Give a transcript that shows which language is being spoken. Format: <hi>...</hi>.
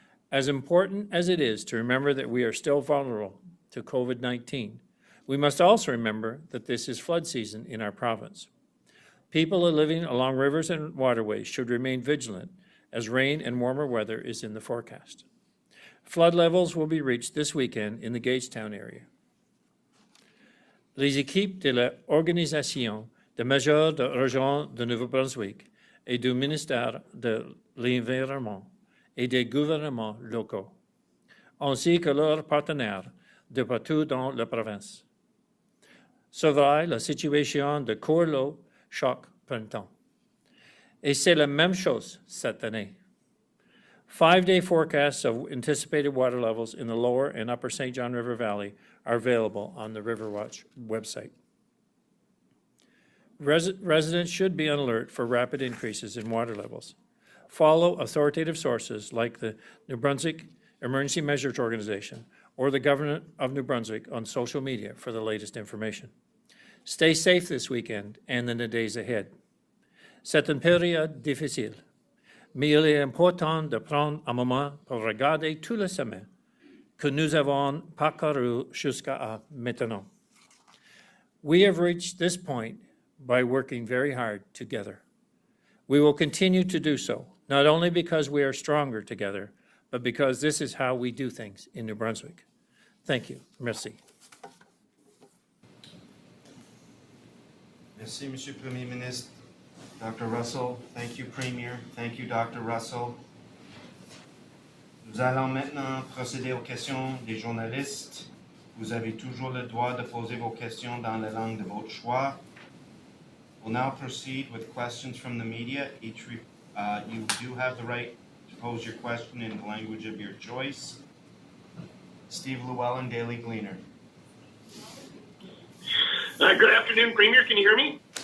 <en>As important as it is to remember that we are still vulnerable to COVID-19, we must also remember that this is flood season in our province. People living along rivers and waterways should remain vigilant as rain and warmer weather is in the forecast. Flood levels will be reached this weekend in the Gagetown area.</en> <fr>Les équipes de l'Organisation de mesures de région de Nouveau-Brunswick et du ministère de l'Environnement et des gouvernements locaux, ainsi que leurs partenaires de partout dans la province, surveillent la situation de cours l'eau chaque printemps. Et c'est la même chose cette année.</fr> <en>5-day forecasts of anticipated water levels in the lower and upper St. John River Valley are available on the Riverwatch website. Residents should be on alert for rapid increases in water levels. Follow authoritative sources like the New Brunswick Emergency Measures Organization or the Government of New Brunswick on social media for the latest information. Stay safe this weekend and in the days ahead.</en> <fr>C'est une période difficile, mais il est important de prendre un moment pour regarder tout le chemin que nous avons parcouru jusqu'à maintenant.</fr> <en>We have reached this point by working very hard together. We will continue to do so, not only because we are stronger together, but because this is how we do things in New Brunswick. Thank you.</en> <fr>Merci. Merci, Monsieur le Premier Ministre.</fr> <en>Dr. Russell, thank you, Premier. Thank you, Dr. Russell.</en> <fr>Nous allons maintenant procéder aux questions des journalistes. Vous avez toujours le droit de poser vos questions dans la langue de votre choix.</fr> <en>We'll now proceed with questions from the media. You do have the right to pose your question in the language of your choice. Steve Llewellyn, Daily Gleaner. Good afternoon, Premier. Can you hear me?</en>